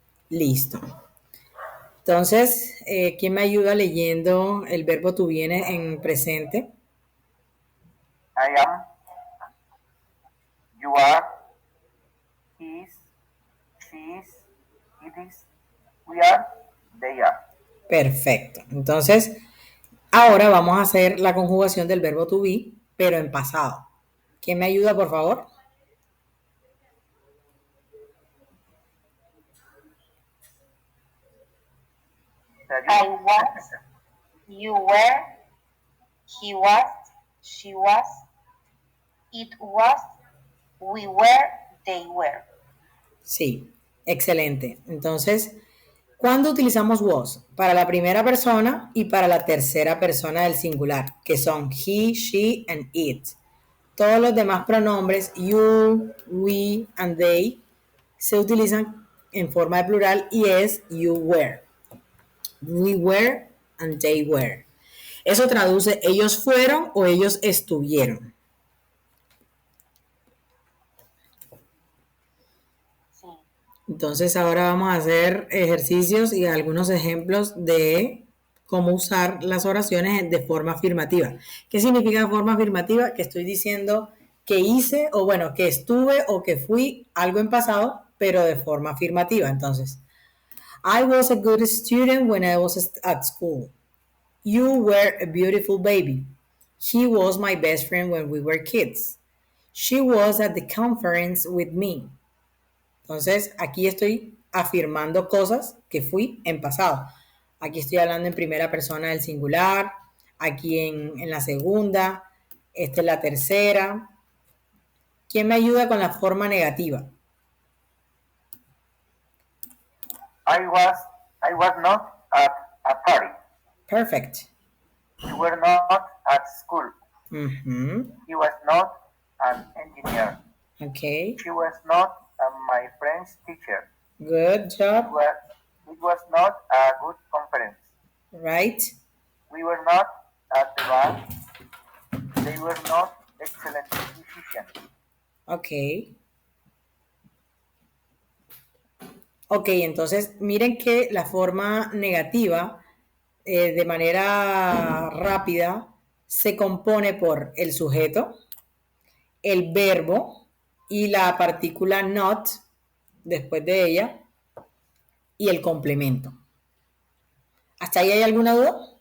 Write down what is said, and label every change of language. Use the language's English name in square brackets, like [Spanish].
[Spanish] Listo. Entonces, ¿quién me ayuda leyendo el verbo to be en presente? [English] I am, you are, he is, she is, it is, we are, they are. [Spanish] Perfecto. Entonces, ahora vamos a hacer la conjugación del verbo to be, pero en pasado. ¿Quién me ayuda, por favor? [English] I was, you were, he was, she was, it was, we were, they were. [Spanish] Sí, excelente. Entonces, ¿cuándo utilizamos was? Para la primera persona y para la tercera persona del singular, que son [English] he, she, and it. [Spanish] Todos los demás pronombres, [English] you, we, and they, [Spanish] se utilizan en forma de plural y es [English] you were. We were and they were. [Spanish] Eso traduce ellos fueron o ellos estuvieron. Sí. Entonces ahora vamos a hacer ejercicios y algunos ejemplos de cómo usar las oraciones de forma afirmativa. ¿Qué significa forma afirmativa? Que estoy diciendo que hice o bueno, que estuve o que fui algo en pasado, pero de forma afirmativa. Entonces, [English] I was a good student when I was at school. You were a beautiful baby. He was my best friend when we were kids. She was at the conference with me. [Spanish] Entonces, aquí estoy afirmando cosas que fui en pasado. Aquí estoy hablando en primera persona del singular, aquí en la segunda, esta es la tercera. ¿Quién me ayuda con la forma negativa? [English] I was not at a party. Perfect. You were not at school. Mm-hmm. He was not an engineer. Okay. She was not my friend's teacher. Good job. It was not a good conference. Right. We were not at the bar. They were not excellent musicians. Ok. [Spanish] Ok, entonces miren que la forma negativa, de manera rápida, se compone por el sujeto, el verbo y la partícula not después de ella y el complemento. ¿Hasta ahí hay alguna duda?